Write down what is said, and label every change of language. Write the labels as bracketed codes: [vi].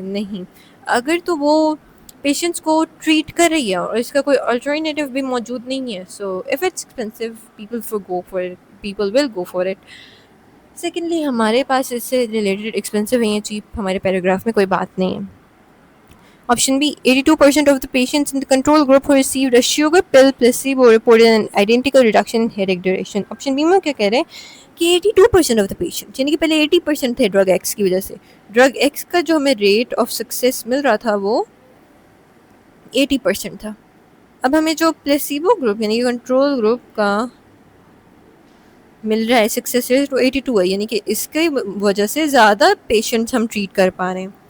[ur] نہیں، اگر تو وہ پیشنٹس کو ٹریٹ کر رہی ہے اور اس کا کوئی الٹرنیٹیو بھی موجود نہیں ہے، [en] So if it's expensive people will go for it. [ur] Secondly ہمارے پاس اس سے ریلیٹڈ ایکسپینسو ہیں یا چیپ ہمارے پیراگراف میں کوئی بات نہیں ہے. [en] Option B, 82% of the patients in the control group who received a sugar pill placebo reported an identical reduction in headache duration. [ur] Option B میں کیا کہہ رہے ہیں کہ 82% آف دا پیشنٹ، یعنی کہ پہلے 80% تھے ڈرگ ایکس کی وجہ سے. ڈرگ ایکس کا جو ہمیں ریٹ آف سکسیس مل رہا تھا وہ 80% تھا. اب ہمیں جو پلیسیبو گروپ یعنی کہ کنٹرول گروپ کا مل رہا ہے سکسیس ریٹ وہ 82 ہے، یعنی کہ اس کی وجہ سے زیادہ پیشنٹس ہم ٹریٹ کر پا رہے ہیں.